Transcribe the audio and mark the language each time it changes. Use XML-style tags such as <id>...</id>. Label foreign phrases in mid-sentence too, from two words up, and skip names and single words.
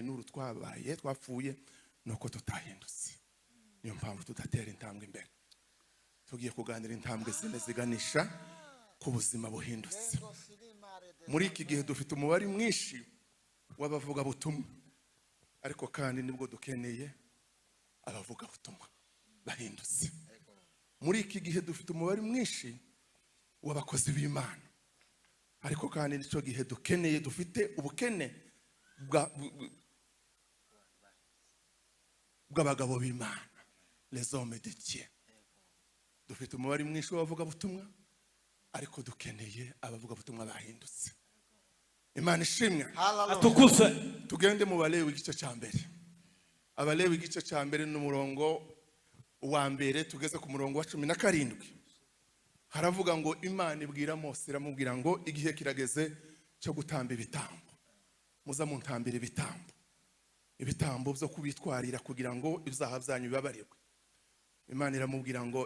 <rw>n'uru twabaye twapfuye nuko tutahindutse niyo mpamvu tudatera intambwe imbere tugiye kuganira intambwe zine ziganisha ku buzima buhindutse muri iki gihe dufite umubare mwinshi w'abavuga butumwa ariko kandi nibwo dukeneye abavuga butumwa bahindutse muri iki gihe dufite umubare mwinshi w'abakozi b'Imana ariko kandi nico gihe dukeneye dufite ubukene bw'abagabo b'Imana</rw> <fr>les hommes de Dieu</fr> <rw>dufite umubare mwinshi w'abavuga butumwa ariko dukeneye abavuga butumwa bahindutse Imana ishimwe atukuse tugende mu Balewi igice cya mbere Abalewi igice cya mbere n'umurongo wa mbere tugeze ku murongo wa 17 haravuga ngo Imana ibwira Mose iramubwira ngo igihe kirageze cyo gutamba ibitambo muza mu ntambire ibitambo byo kubitwarira kugira ngo ibyaha byanyu bibabarirwe Imana iramubwira ngo</rw>